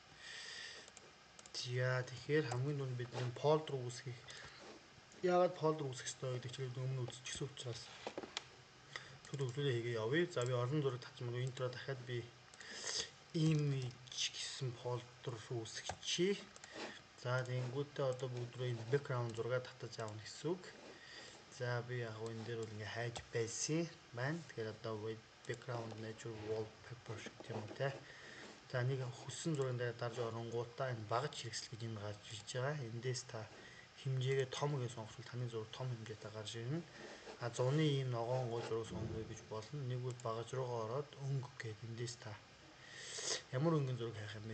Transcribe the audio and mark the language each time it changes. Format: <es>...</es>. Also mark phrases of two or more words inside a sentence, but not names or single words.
<mn>Тэгэхээр хамгийн түрүүнд бид энэ фолдер үүсгэх яагаад фолдер үүсгэх ёстой гэдэг чигээр өмнө үзчихсэн учраас төгсгөлөө хийгээ явъя. За би олон зураг татсан мөн интро дахиад би image гэсэн фолдер үүсгэчихье. За тэгэнгүүтээ одоо бүгдрөө энэ background зураг татаж аавна гэсэн үг. За би яг энэ дээр бол ингээ хайж байсан байна. Тэгэхээр одоо</mn> <en>background nature wallpaper</en> <mn>гэх юм уу те. За нэг хүссэн зургийн дээр дарж оронгуудаа энэ багаж хэрэгсэл гэж энэ гарч ирж байгаа. Эндээс та хэмжээгээ том гэж сонгоход таны зураг том хэмжээтэй гарч ирнэ. А 100-ны ийм ногоон гой зураг сонгоё гэж болно. Нэг бол багаж руугаа ороод өнгө гэдэг эндээс та ямар өнгийн зураг хайх юм бэ?</mn>